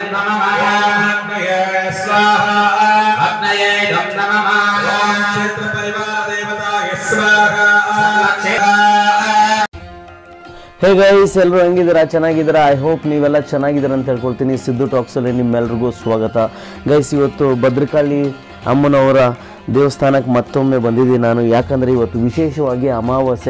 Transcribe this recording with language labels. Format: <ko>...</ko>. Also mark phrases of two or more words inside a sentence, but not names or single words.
<sa>नमः अग्नये स्वाहा अग्नये नमः क्षेत्र परिवार देवताय स्वाहा</sa> <en>hey guys,</en> <kn>ಎಲ್ಲರೂ ಹೆಂಗಿದ್ದೀರಾ? ಚೆನ್ನಾಗಿದ್ದೀರಾ?</kn> <en>I hope</en> <kn>ನೀವೆಲ್ಲ ಚೆನ್ನಾಗಿದ್ದೀರಾ ಅಂತ ಹೇಳ್ಕೊಳ್ತೀನಿ. ಸಿದ್ದು ಟಾಕ್ಸಲ್ಲಿ ನಿಮ್ಮೆಲ್ರಿಗೂ ಸ್ವಾಗತ. ಗೈಸ್, ಇವತ್ತು ಭದ್ರಕಾಳಿ ಅಮ್ಮನವರ ದೇವಸ್ಥಾನಕ್ಕೆ ಮತ್ತೊಮ್ಮೆ ಬಂದಿದ್ದೀನಿ ನಾನು. ಯಾಕಂದರೆ ಇವತ್ತು ವಿಶೇಷವಾಗಿ ಅಮಾವಾಸ್ಯೆ.</kn>